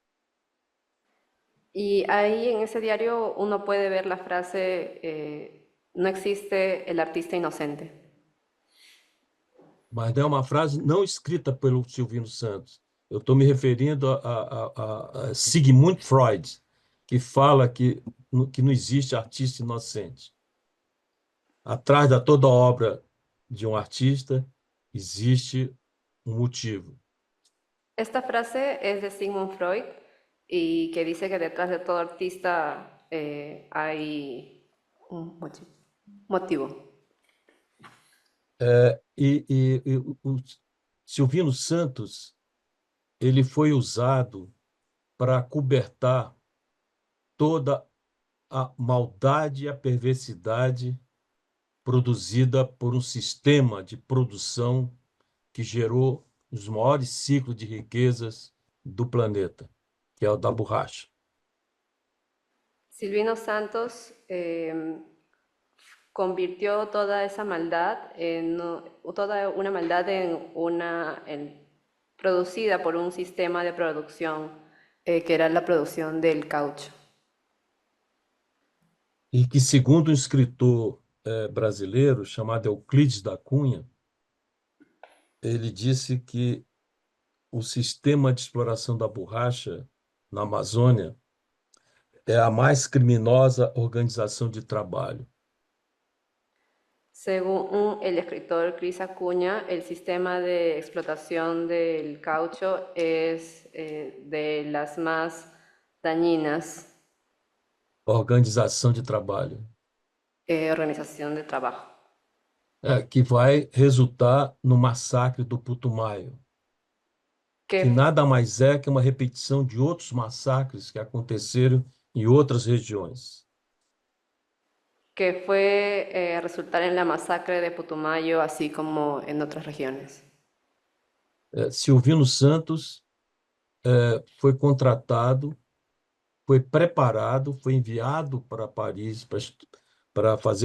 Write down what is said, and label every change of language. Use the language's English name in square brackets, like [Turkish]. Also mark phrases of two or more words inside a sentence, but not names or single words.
[Spanish] Y ahí en ese diario uno puede ver la frase, no existe el artista inocente. [Portuguese] Mas é uma frase não escrita pelo Silvino Santos. Eu estou me referindo a Sigmund Freud, que fala que não existe artista inocente. Atrás de toda obra de um artista existe um motivo. [Spanish] Esta frase es de Sigmund Freud y que dice que detrás de todo artista hay un motivo. [Portuguese] E o Silvino Santos ele foi usado para cobertar toda a maldade e a perversidade produzida por um sistema de produção que gerou os maiores ciclos de riquezas do planeta, que é o da borracha. [Spanish] Silvino Santos convirtió toda esa maldad toda una maldad producida por un sistema de producción que era la producción del caucho. [Portuguese] E que, segundo um escritor brasileiro chamado Euclides da Cunha, ele disse que o sistema de exploração da borracha na Amazônia é a mais criminosa organização de trabalho. [Spanish] Según el escritor Cris Acuña, el sistema de explotación del caucho es de las más dañinas [Portuguese] Organização de trabalho. [Spanish] organización de trabajo. [Portuguese] Que vai resultar no massacre do Putumayo, que Que, nada mais é que uma repetição de outros massacres que aconteceram em outras regiões. [Spanish] que fue resultar en la masacre de Putumayo, así como en otras regiones. [Portuguese] Silvino Santos foi contratado, foi preparado, foi enviado para Paris para fazer